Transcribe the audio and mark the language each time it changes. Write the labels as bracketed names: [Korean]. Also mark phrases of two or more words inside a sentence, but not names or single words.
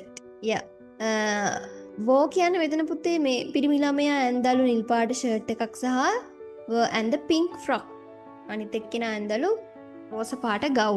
[English] Yeah. [Sinhala] වෝ කියන්නේ මෙතන පුතේ මේ පිරිමි ළමයා ඇඳලු නිල් පාට ෂර්ට් එකක් සහ [English] and the pink frock. [Sinhala] අනිත් එක්කෙනා ඇඳලු රෝස පාට ගවුම.